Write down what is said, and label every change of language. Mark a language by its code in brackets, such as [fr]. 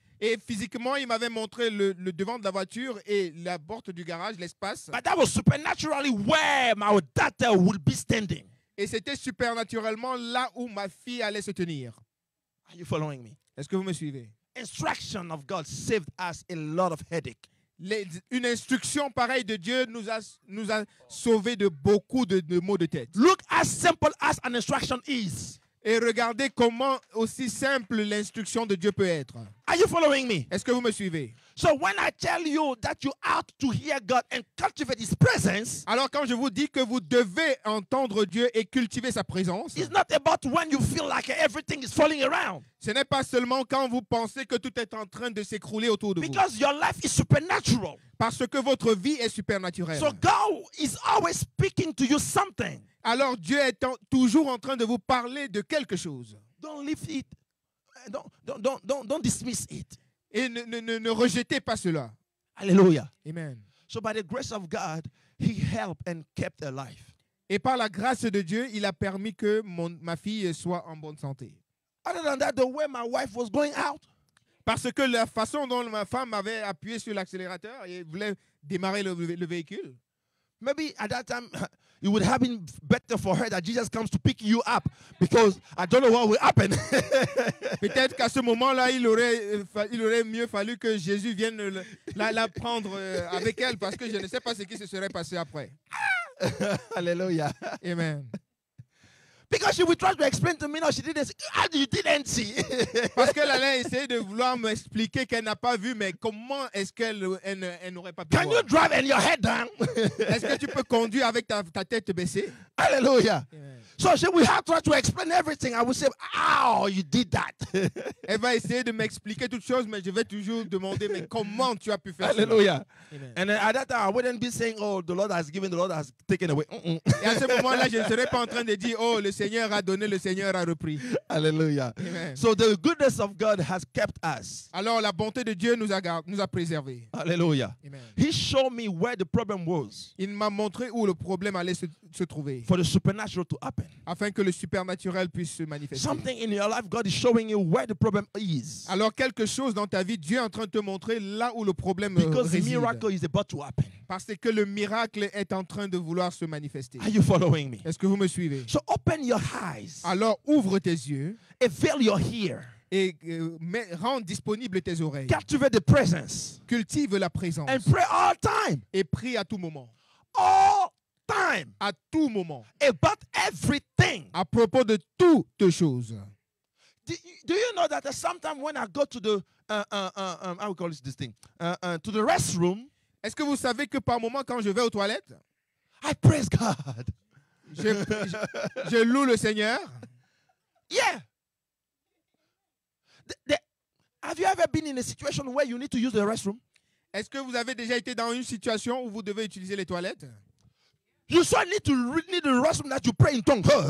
[fr] et physiquement, il m'avait montré le devant de la voiture et la porte du garage, l'espace. [en] But that was supernaturally where my daughter would be standing. [fr] Et c'était supernaturellement là où ma fille allait se tenir. [en] Are you following me? [fr] Est-ce que vous me suivez? [en] Instruction of God saved us a lot of headache. [fr] Une instruction pareille de Dieu nous a sauvés de beaucoup de maux de tête. [en] Look as simple as an instruction is. [fr] Et regardez comment aussi simple l'instruction de Dieu peut être. [en] Are you following me? [fr] Est-ce que vous me suivez? [en] So when I tell you that you ought to hear God and cultivate His presence, [fr] Alors quand je vous dis que vous devez entendre Dieu et cultiver sa présence, [en] it's not about when you feel like everything is falling around. [fr] ce n'est pas seulement quand vous pensez que tout est en train de s'écrouler autour de vous. [en] Because your life is supernatural. [fr] Parce que votre vie est supernaturelle. [en] So God is always speaking to you something. [fr] Alors Dieu est toujours en train de vous parler de quelque chose. [en] Don't leave it. Don't dismiss it. [fr] Et ne rejetez pas cela. [en] Hallelujah. Amen. So by the grace of God, He helped and kept her life. [fr] Et par la grâce de Dieu, il a permis que ma fille soit en bonne santé. [en] Other than that, the way my wife was going out, [fr] parce que la façon dont ma femme avait appuyé sur l'accélérateur et voulait démarrer le véhicule, [en] maybe at that time, it would have been better for her that Jesus comes to pick you up, because I don't know what will happen. [fr] peut-être qu'à ce moment-là, il aurait mieux fallu que Jésus vienne la prendre avec elle, parce que je ne sais pas ce qui se serait passé après. [en] Hallelujah. Amen. Because she would try to explain to me, no, she didn't see. How you didn't see? [fr] Parce qu'elle allait essayer de vouloir m'expliquer qu'elle n'a pas vu, mais comment est-ce qu'elle n'aurait pas pu [en] Can [fr] voir? [en] you drive and your head down? [fr] Est-ce que tu peux conduire avec ta tête baissée? [en] Hallelujah. Amen. So she will have to explain everything. I will say, "How you did that?" [fr] Elle va essayer de m'expliquer toutes choses, mais je vais toujours demander, mais comment tu as pu faire ça? [en] Hallelujah. Amen. And then at that time, I wouldn't be saying, "Oh, the Lord has given, the Lord has taken away." [fr] Et à ce moment-là, je ne serais pas en train de dire, oh, le Seigneur a donné, le Seigneur a repris. [en] Hallelujah. Amen. So the goodness of God has kept us. [fr] Alors la bonté de Dieu nous a préservés. [en] Hallelujah. Amen. He showed me where the problem was [fr] Il m'a montré où le problème allait se trouver, [en] for the supernatural to happen. [fr] afin que le supernaturel puisse se manifester. [en] Something in your life, God is showing you where the problem is. [fr] Alors quelque chose dans ta vie, Dieu est en train de te montrer là où le problème [en] Because the [fr] réside. [en] miracle is about to happen. [fr] Parce que le miracle est en train de vouloir se manifester. [en] Are you following me? [fr] Est-ce que vous me suivez? [en] So open your eyes [fr] Alors ouvre tes yeux [en] and veil your ear. [fr] et rends disponibles tes oreilles. [en] Cultivate the presence [fr] Cultive la présence [en] and pray all time. [fr] et prie à tout moment. [en] All time. [fr] À tout moment. [en] About everything. [fr] À propos de toutes choses. [en] Do you know that sometimes when I go to the how we call this thing to the restroom, [fr] Est-ce que vous savez que par moment, quand je vais aux toilettes, [en] I praise God. [fr] je loue le Seigneur? [en] Yeah. Have you ever been in a situation where you need to use the restroom? [fr] Est-ce que vous avez déjà été dans une situation où vous devez utiliser les toilettes? [en] You so need the restroom that you pray in tongues.